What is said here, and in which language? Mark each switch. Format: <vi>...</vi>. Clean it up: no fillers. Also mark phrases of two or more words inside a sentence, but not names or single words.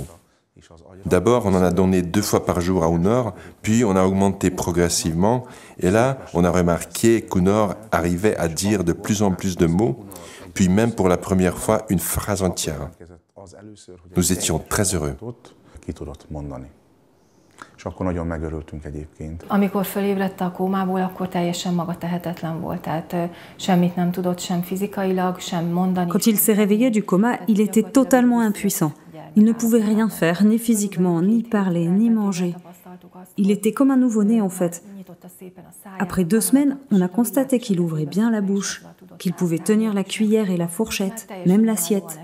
<fr>D'abord, on en a donné 2 fois par jour à Ounor, puis on a augmenté progressivement, et là, on a remarqué qu'Ounor arrivait à dire de plus en plus de mots, puis même pour la première fois une phrase entière. Nous étions très heureux.</fr> <hu>És akkor nagyon megörültünk egyébként. Amikor fölébredt a kómából, akkor teljesen magatehetetlen volt, tehát semmit nem tudott sem fizikailag, sem mondani.</hu> <fr>Quand il s'est réveillé du coma, il était totalement impuissant. Il ne pouvait rien faire, ni physiquement, ni parler, ni manger. Il était comme un nouveau-né en fait. Après 2 semaines, on a constaté qu'il ouvrait bien la bouche, qu'il pouvait tenir la cuillère et la fourchette, même l'assiette.</fr>